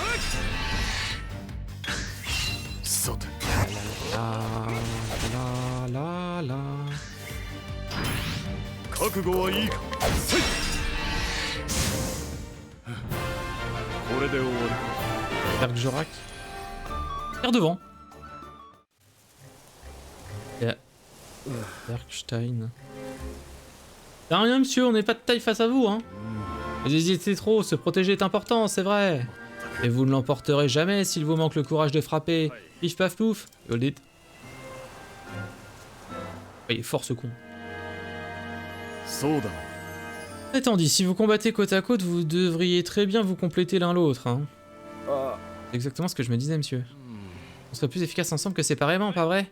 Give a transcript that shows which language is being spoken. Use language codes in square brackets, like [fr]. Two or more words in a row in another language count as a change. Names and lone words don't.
[ja] さて La la la. 覚悟はいいかせいこれで終わりか [fr] Bergerac. Terre devant. Bergstein. Y'a rien, monsieur, on n'est pas de taille face à vous, hein. Vous hésitez trop, se protéger est important, c'est vrai. Et vous ne l'emporterez jamais s'il vous manque le courage de frapper. Pif paf pouf. [en] Hold it. [fr] Il est fort ce con. [ja] そうだ [fr] Étant dit, si vous combattez côte à côte, vous devriez très bien vous compléter l'un l'autre, hein. C'est exactement ce que je me disais, monsieur. On serait plus efficace ensemble que séparément, pas vrai?